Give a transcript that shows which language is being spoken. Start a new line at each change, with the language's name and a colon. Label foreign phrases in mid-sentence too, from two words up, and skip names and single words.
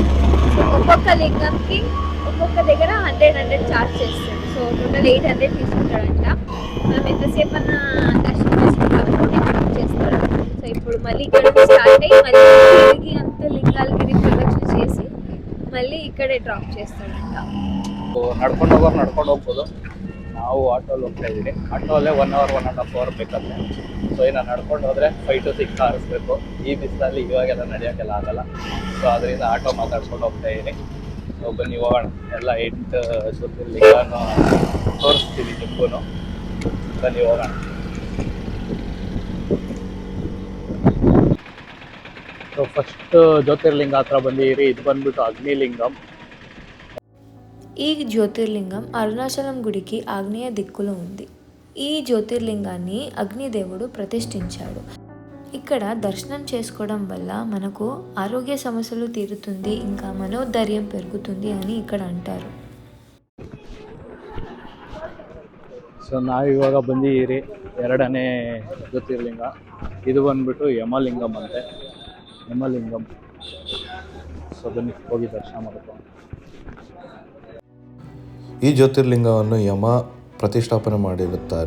Telugu: సో ఒక్కొక్క లింగంకి ఒక్కొక్క దగ్గర 100 ఛార్జ్ చేస్తాడు.
English: so total
Telugu: 800 తీసుకుంటాడంట. మనం ఎంతసేపు అన్న దర్శనం చేసుకుంటాం చేస్తాడు. సో ఇప్పుడు మళ్ళీ ఇక్కడ స్టార్ట్ అయ్యి మళ్ళీ తిరిగి అంత లింగాలకి ప్రదక్షిణ చేసి మళ్ళీ ఇక్కడే డ్రాప్ చేస్తాడంట.
Kannada: ನಡ್ಕೊಂಡು ಹೋಗ್ಬೋದು. ನಾವು ಆಟೋಲ್ಲಿ ಹೋಗ್ತಾ ಇದ್ದೀವಿ. ಆಟೋಲ್ಲೇ
English: 1 hour 1.5 hour
Kannada: ಬೇಕಂತೆ. ಸೊ ಇನ್ನು ನಡ್ಕೊಂಡು ಹೋದರೆ
English: 5 to 6 hours
Kannada: ಬೇಕು. ಈ ಬಿಸಿಲಲ್ಲಿ ಇವಾಗೆಲ್ಲ ನಡೆಯೋಕ್ಕೆಲ್ಲ ಆಗಲ್ಲ. ಸೊ ಅದರಿಂದ ಆಟೋ ಮಾತಾಡ್ಕೊಂಡು ಹೋಗ್ತಾ ಇದ್ದೀನಿ. ಸೊ ಬನ್ನಿ ಹೋಗೋಣ. ಎಲ್ಲ 8 ಜ್ಯೋತಿರ್ಲಿಂಗನೂ ತೋರಿಸ್ತೀವಿ ನಿಮಗೂ. ಬನ್ನಿ ಹೋಗೋಣ. ಸೊ ಫಸ್ಟ್ ಜ್ಯೋತಿರ್ಲಿಂಗ ಹತ್ರ ಬಂದಿರಿ. ಇದು ಬಂದ್ಬಿಟ್ಟು అగ్నిలింగం.
Telugu: ఈ జ్యోతిర్లింగం అరుణాచలం గుడికి ఆగ్నేయ దిక్కులో ఉంది. ఈ జ్యోతిర్లింగాన్ని అగ్నిదేవుడు ప్రతిష్ఠించాడు. ఇక్కడ దర్శనం చేసుకోవడం వల్ల మనకు ఆరోగ్య సమస్యలు తీరుతుంది, ఇంకా మనోధైర్యం పెరుగుతుంది అని ఇక్కడ అంటారు.
Kannada: ಸೊ ನಾವಿವಾಗ ಬಂದಿದ್ದೀರಿ 2ನೇ ಜ್ಯೋತಿರ್ಲಿಂಗ. ಇದು ಬಂದ್ಬಿಟ್ಟು ಯಮಲಿಂಗಂ ಅಂತೆ, ಯಮಲಿಂಗಂ. ಸೊ ಬನ್ನಿ ಹೋಗಿ ದರ್ಶನ ಮಾಡ್ಕೊಂಡು. ಈ ಜ್ಯೋತಿರ್ಲಿಂಗವನ್ನು ಯಮ ಪ್ರತಿಷ್ಠಾಪನೆ ಮಾಡಿರುತ್ತಾರೆ.